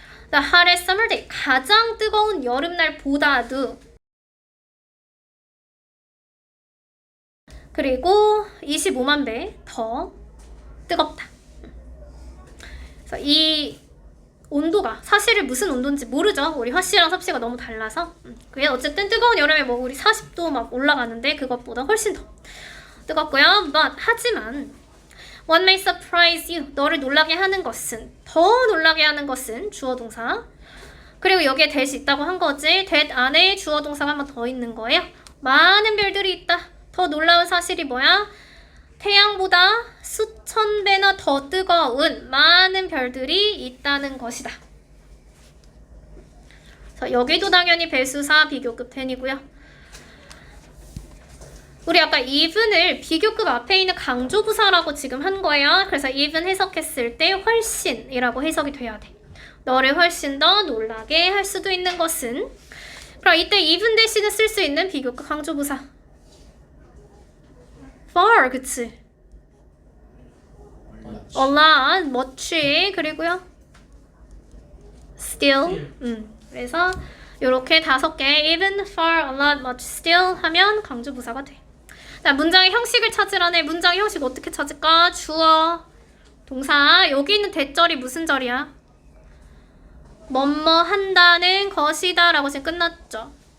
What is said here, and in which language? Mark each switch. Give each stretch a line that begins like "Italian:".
English: The hottest summer day
Korean: 가장 뜨거운 여름날보다도 그리고 25만 배 더 뜨겁다. 그래서 이 온도가 사실은 무슨 온도인지 모르죠. 우리 화씨랑 섭씨가 너무 달라서. 그게 어쨌든 뜨거운 여름에 뭐 우리 40도 막 올라가는데 그것보다 훨씬 더 뜨겁고요.
English: But
Korean: 하지만
English: What may surprise you?
Korean: 너를 놀라게 하는 것은 더 놀라게 하는 것은 주어 동사. 그리고 여기에 that이 있다고 한 거지. that 안에 주어 동사가 한 번 더 있는 거예요. 많은 별들이 있다. 더 놀라운 사실이 뭐야? 태양보다 수천 배나 더 뜨거운 많은 별들이 있다는 것이다. 그래서 여기도 당연히 배수사 비교급 ten이고요. 우리 아까 even을 비교급 앞에 있는 강조부사라고 지금 한 거예요. 그래서 even 해석했을 때 훨씬이라고 해석이 돼야 돼. 너를 훨씬 더 놀라게 할 수도 있는 것은 그럼 이때 even 대신에 쓸 수 있는 비교급 강조부사 far, 그치?
English: a lot, much,
Korean: 그리고요
English: still.
Korean: 그래서 요렇게 5개 even, far, a lot, much, still 하면 강조부사가 돼. 자, 문장의 형식을 찾으라네. 문장의 형식 어떻게 찾을까? 주어, 동사. 여기 있는 대절이 무슨 절이야? 뭐뭐 한다는 것이다 라고 지금 끝났죠.